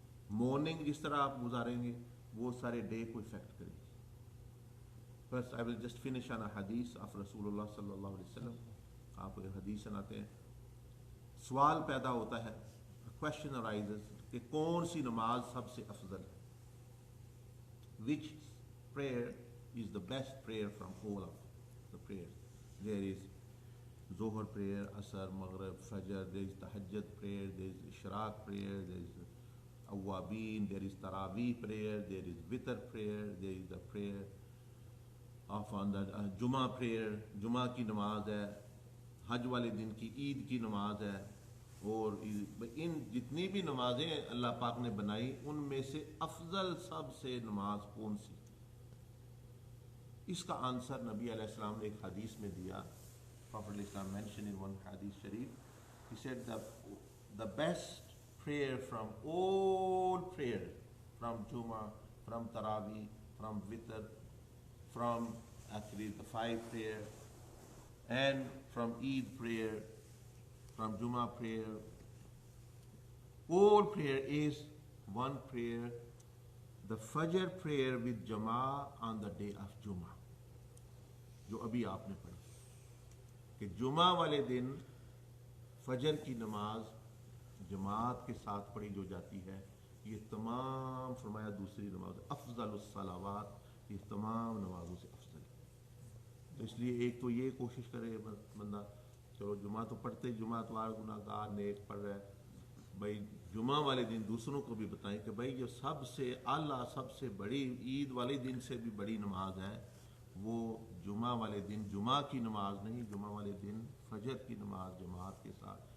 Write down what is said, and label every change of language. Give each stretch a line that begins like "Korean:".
Urdu: Morning جس طرح آپ گزاریں گے وہ سارے ڈے کو افیکٹ کرے گی.
English: First, I will just finish on a hadith of Rasulullah sallallahu alaihi wasallam.
Urdu: آپ ایک حدیث سناتے ہیں. سوال پیدا ہوتا ہے,
English: a question arises,
Urdu: کہ کون سی نماز سب سے افضل ہے.
English: Which prayer is the best prayer from all of the prayers? There is Zohar prayer, Asr, Maghrib, Fajr, there is Tahajjud prayer, there is Ishraq prayer, there is Awwabin, there is Taraweeh prayer, there is Witr prayer, there is the prayer of on the Jummah prayer.
Urdu: جمعہ کی نماز ہے, حج والے دن کی عید کی نماز ہے, اور ان جتنی بھی نمازیں اللہ پاک نے بنائی ان میں سے افضل سب سے نماز کون سی؟ اس کا آنسر نبی علیہ السلام نے ایک حدیث میں دیا.
English: Prophet Islam mentioned in one hadith sharif, he said that the best prayer from all prayers, from Jummah, from Taraweeh, from Witr, from actually the 5 prayer, and from Eid prayer, from Jummah prayer, all prayer is one prayer, the Fajr prayer with Jama'ah on the day of Jummah,
Urdu: جو ابھی آپ نے پڑھی کہ جمعہ والے دن فجر کی نماز جماعت کے ساتھ پڑھی جو جاتی ہے. یہ تمام فرمایا دوسری نماز افضل الصلوات, یہ تمام نمازوں سے افضل ہے. تو اس لیے ایک تو یہ کوشش کرے بندہ, چلو جمعہ تو پڑھتے, جمعہ اتوار گناہ گار نیک پڑھ رہا ہے, بھائی جمعہ والے دن دوسروں کو بھی بتائیں کہ بھائی جو سب سے اعلیٰ, سب سے بڑی, عید والے دن سے بھی بڑی نماز ہے وہ جمعہ والے دن جمعہ کی نماز نہیں, جمعہ والے دن فجر کی نماز جماعت کے ساتھ.